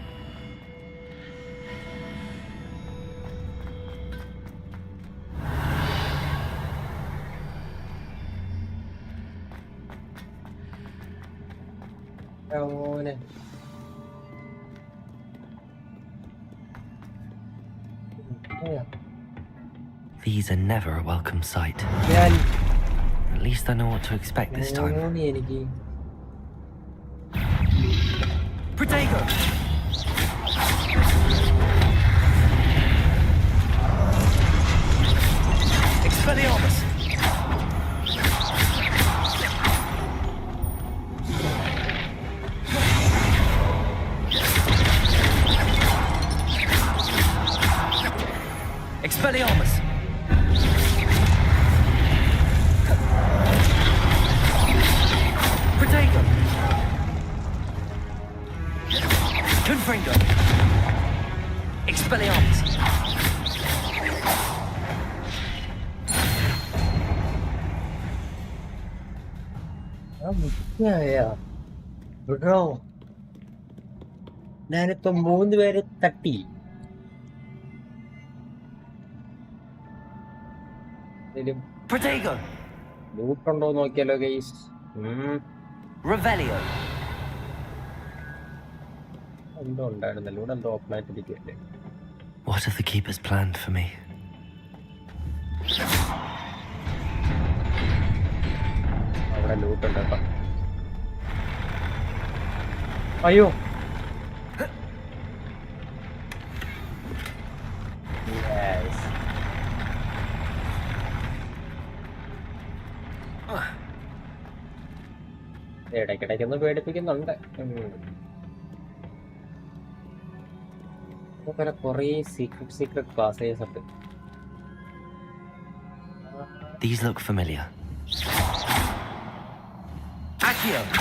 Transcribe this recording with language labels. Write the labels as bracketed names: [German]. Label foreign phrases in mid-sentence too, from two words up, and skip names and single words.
[Malayalam] ഓനെ [English] These are never a welcome sight. [Malayalam] ഞാൻ [English] At least I know what to expect this time. [Malayalam] ഓനെ എനിക്ക് [English] Protego! Expelliarmus! Expelliarmus! Protego! Confringo! Expelliarmus! [Malayalam] ബ്രോ, ഞാനിപ്പോ 3 പേരെ തട്ടി. [English] Protego! [Malayalam] ലൂട്ടുണ്ടോ നോക്കിയാലോ ഗൈസ്. [English] Revelio! [Malayalam] എന്തോ ഉണ്ടായിരുന്നല്ലോ ഇവിടെ, എന്തോ ഓപ്പണായിട്ടിരിക്കും അല്ലേ. [English] What have the keepers planned for me? [Malayalam] അവിടെ ലൂട്ടുണ്ട് കേട്ടോ. അയ്യോ, Yes. ഇടയ്ക്കിടയ്ക്കൊന്ന് പേടിപ്പിക്കുന്നുണ്ട്. കൊറേ [English] secret passages [Malayalam] ഉണ്ട്. [English] These look familiar. Accio!